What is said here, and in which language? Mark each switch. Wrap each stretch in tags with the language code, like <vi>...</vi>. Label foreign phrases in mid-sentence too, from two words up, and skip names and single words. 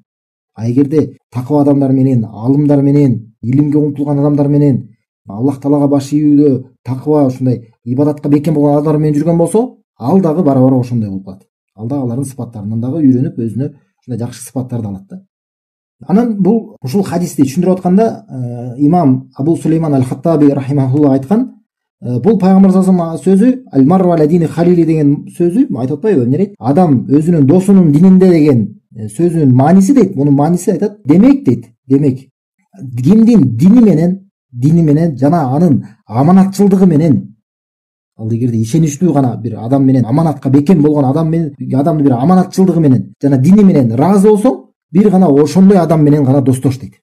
<ky>А эгерде такыба адамдар менен, алымдар менен, илимге умтулган адамдар менен, Аллах Таалага баш ийүүдө, такыба, ушундай ибадатка бекем болгон адамдар менен жүргөн болсо, ал дагы бара ошондой болуп калат. Ал дагы алардын сыпаттарынан дагы үйрөнүп, өзүнө ушундай жакшы сыпаттарды алат да. Анан ушул хадисти түшүндүрүп атканда, имам Абу Сулейман аль-Хаттаби рахимахулла айткан, бул пайгамбар</ky> <ar>صلى الله عليه وسلم</ar> <ky>сөзү,</ky> <ar>المرء على دين خليله</ar> <ky>деген сөзү айтып атпайбы, эмне дейт? Адам өзүнүн досунун дининде деген сөзүнүн мааниси дейт. Мунун мааниси айтат, демек кимдин дини менен жана анын аманатчылдыгы менен, ал эгерде ишеничтүү гана бир адам менен, аманатка бекем болгон адам менен, адамдын бир аманатчылдыгы менен жана дини менен ыраазы болсоң, бир гана ошондой адам менен гана достош дейт.</ky>